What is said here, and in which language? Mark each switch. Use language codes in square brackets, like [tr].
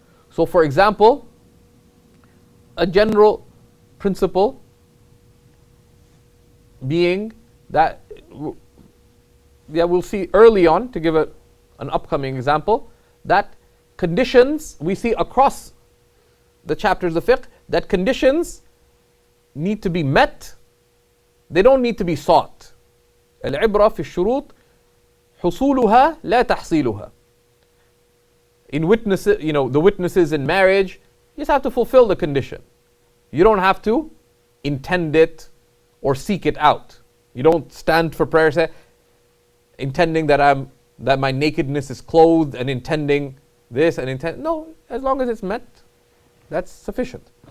[en] So for example, a general principle being that, we'll see early on, to give an upcoming example, that conditions, we see across the chapters of fiqh, that conditions need to be met, they don't need to be sought. [ar] العبرة في الشروط حصولها لا تحصيلها. [en] In witnesses, the witnesses in marriage, you just have to fulfill the condition. You don't have to intend it or seek it out. You don't stand for prayer, say, intending that my nakedness is clothed and intending this and no, as long as it's met, That's sufficient.